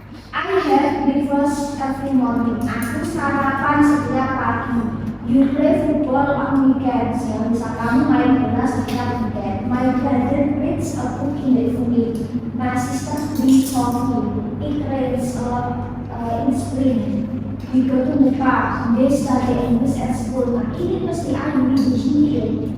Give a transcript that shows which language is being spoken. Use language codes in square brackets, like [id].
[en] I have breakfast every morning. [id] Aku sarapan setiap pagi. [en] You play football on weekends. [id] Ya, misal kamu main bola setiap weekend. [en] My brother reads a book in the evening. My sister drinks coffee. It rains a lot in spring. We go to the park. They study English at school. [id] Nah, ini mesti ada di sini.